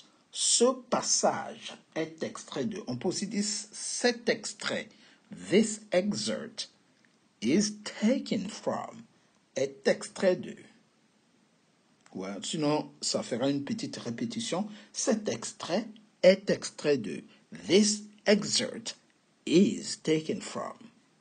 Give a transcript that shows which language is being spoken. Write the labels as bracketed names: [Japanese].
[French] Ce passage est extrait de. On peut aussi dire cet extrait. [English] This excerpt is taken from. [French] Est extrait de. Ouais, sinon, ça fera une petite répétition. Cet extrait est extrait de. [English] This excerpt is taken from.